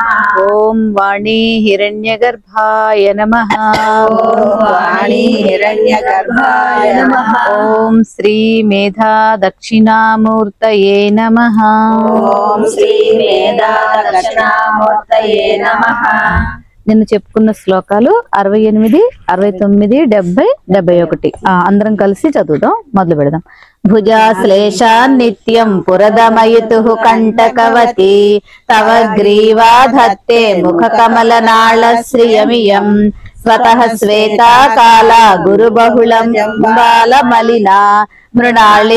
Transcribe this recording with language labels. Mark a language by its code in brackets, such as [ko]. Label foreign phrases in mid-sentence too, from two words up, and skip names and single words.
[sa] ओम वाणी हिरण्यगर्भाय नमः. ओम वाणी हिरण्यगर्भाय नमः. ओम श्री मेधा दक्षिणामूर्तये नमः. ओम श्री मेधा दक्षिणामूर्तये नमः. [te] నిన్న చెప్పుకున్న శ్లోకాలు 68, 69, 70, 71. అందరం కలిసి చదువుదాం. మొదలు పెడదాం. [sa] భుజాశ్లేషా నిత్యం పురదమయుతు కంటకవతి తవ గ్రీవా ధత్తే ముఖ కమల నాళ శ్రియమియం స్వతః శ్వేతా కాల గురు బహుళం బాల మలినా మృణాళీ